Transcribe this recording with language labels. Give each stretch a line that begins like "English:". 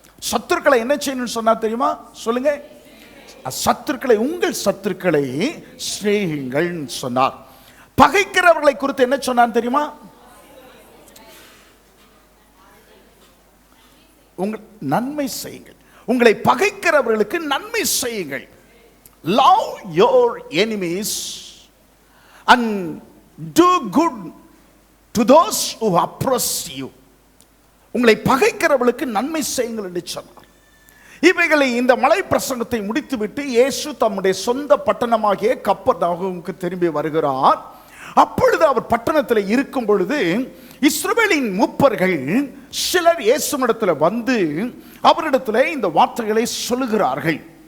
Tamil: சத்துருக்களை என்ன செய்யணும்னு சொன்னார் தெரியுமா? சொல்லுங்க. சத்துருக்களை, உங்கள் சத்துருக்களை சிநேகியுங்கள் சொன்னார். பகைக்கிறவர்களை குறித்து என்ன சொன்னார் தெரியுமா? உங்கள் நன்மை செய்யுங்கள், உங்களை பகைக்கிறவர்களுக்கு நன்மை செய்யுங்கள்.
English: Love your enemies and do good to those who oppress you.
Tamil: உங்களை பகைக்கிறவர்களுக்கு நன்மை செய்யுங்கள் என்று சொன்னார். இவைகளை இந்த மலை பிரசங்கத்தை முடித்துவிட்டு இயேசு தம்முடைய சொந்த பட்டணமாகிய கப்பர்நகூமுக்கு திரும்பி வருகிறார். அப்பொழுது அவர் பட்டணத்தில் இருக்கும் பொழுது இஸ்ரவேலின் மூப்பர்கள் சிலர் இயேசுவிடத்தில் வந்து அவரிடத்தில் இந்த வார்த்தைகளை சொல்லுகிறார்கள்.